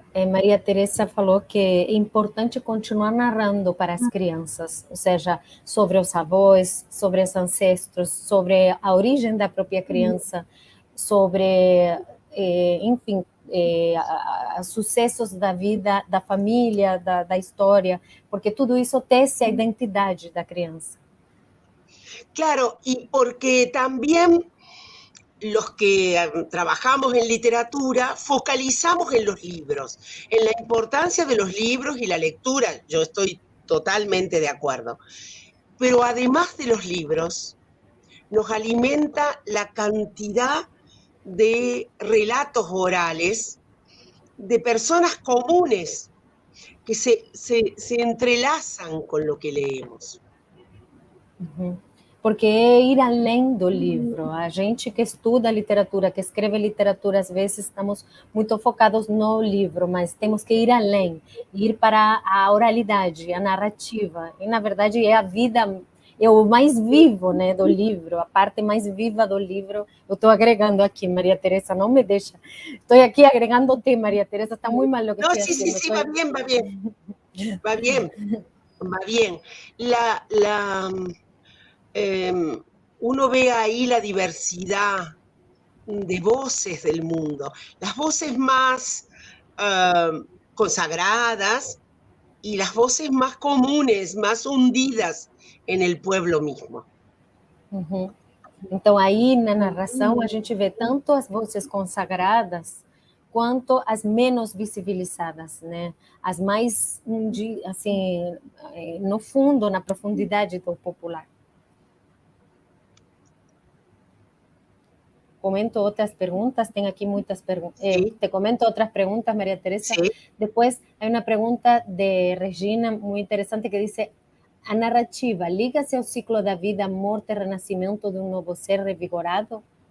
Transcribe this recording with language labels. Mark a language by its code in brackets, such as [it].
[pt] Maria Teresa falou que é importante continuar narrando para as crianças, ou seja, sobre os avós, sobre os ancestros, sobre a origem da própria criança, sobre, enfim, sucessos da vida, da família, da história, porque tudo isso tece a identidade da criança. [es] Claro, y porque también los que trabajamos en literatura focalizamos en los libros, en la importancia de los libros y la lectura. Yo estoy totalmente de acuerdo. Pero además de los libros, nos alimenta la cantidad de relatos orales de personas comunes que se entrelazan con lo que leemos. Uhum. [pt] Porque é ir além do livro. A gente que estuda literatura, que escreve literatura, às vezes estamos muito focados no livro, mas temos que ir além, ir para a oralidade, a narrativa. E, na verdade, é a vida, é o mais vivo, né, do livro, a parte mais viva do livro. Eu estou agregando aqui, Maria Teresa, não me deixa. Estou aqui agregando-te, Maria Teresa, está muito mal [es] lo que estoy haciendo. Sí, va bien, va bien. Va bien, va bien. Uno ve ahí la diversidad de voces del mundo, las voces más consagradas y las voces más comunes, más hundidas en el pueblo mismo. Uhum. [pt] Então, aí na narração, a gente vê tanto as vozes consagradas quanto as menos visibilizadas, né? As mais, assim, no fundo, na profundidade do popular. [es] Comento otras preguntas, tengo aquí muchas preguntas. Sí. Te comento otras preguntas, María Teresa. Sí. Después hay una pregunta de Regina muy interesante que dice: [pt] a narrativa liga-se ao ciclo da vida, morte e renascimento de um novo ser revigorado?